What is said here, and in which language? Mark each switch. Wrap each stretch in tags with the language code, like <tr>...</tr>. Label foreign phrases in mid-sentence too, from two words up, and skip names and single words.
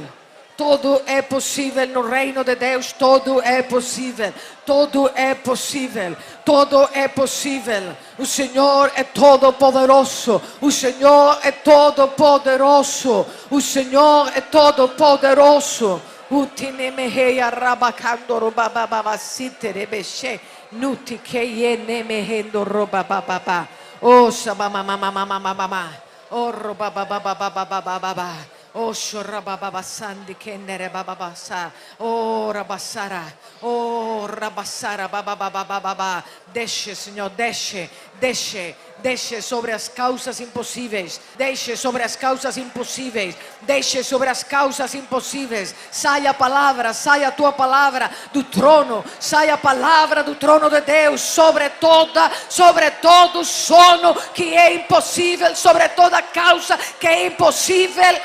<pt>Todo é possível no reino de Deus, todo é possível, todo é possível, todo é possível. O Senhor é todo poderoso, o Senhor é todo poderoso, o Senhor é todo poderoso. Utinemeheia rabacando robababasite rebeshe nuti keyenemehendo robabababa. Oh sabamamamamamamama. Oh robababababababa. Oh shorabababasandi kendere bababasa. Oh rabassara. Oh rabassara babababababa. Desce, Senhor, desce, desce. Deixe sobre as causas impossíveis. Deixe sobre as causas impossíveis. Deixe sobre as causas impossíveis. Saia a palavra, saia a tua palavra do trono. Saia a palavra do trono de Deus sobre todo sono que é impossível, sobre toda causa que é impossível.</pt>